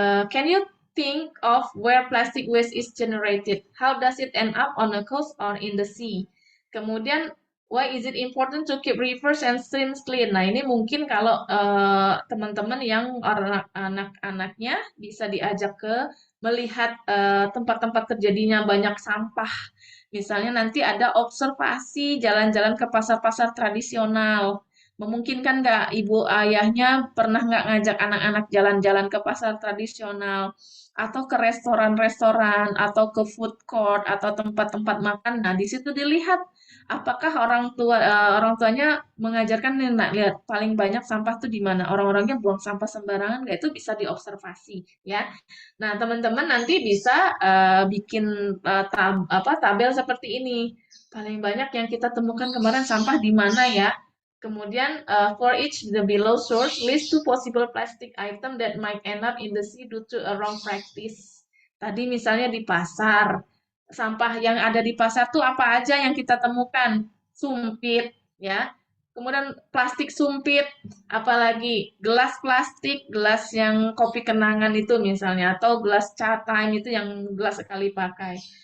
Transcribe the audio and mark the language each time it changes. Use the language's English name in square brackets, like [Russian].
[English] Can you think of where plastic waste is generated? How does it end up on the coast or in the sea? [Indonesian] Kemudian, [English] why is it important to keep rivers and streams clean? [Indonesian] Nah, ini mungkin kalau teman-teman yang anak-anaknya bisa diajak ke melihat tempat-tempat terjadinya banyak sampah. Misalnya nanti ada observasi jalan-jalan ke pasar-pasar tradisional. Memungkinkan nggak ibu ayahnya pernah nggak ngajak anak-anak jalan-jalan ke pasar tradisional atau ke restoran-restoran atau ke food court atau tempat-tempat makan. Nah, di situ dilihat apakah orang tuanya mengajarkan nih, nak lihat paling banyak sampah tuh di mana. Orang-orangnya buang sampah sembarangan nggak, itu bisa diobservasi ya. Nah, teman-teman nanti bisa bikin tabel seperti ini. Paling banyak yang kita temukan kemarin sampah di mana ya. Kemudian, [English] for each the below source, list 2 possible plastic item that might end up in the sea due to a wrong practice. [Indonesian] Tadi misalnya di pasar, sampah yang ada di pasar tuh apa aja yang kita temukan? Sumpit, ya. Kemudian plastik sumpit, apalagi gelas plastik, gelas yang kopi kenangan itu misalnya, atau gelas chat time itu yang gelas sekali pakai.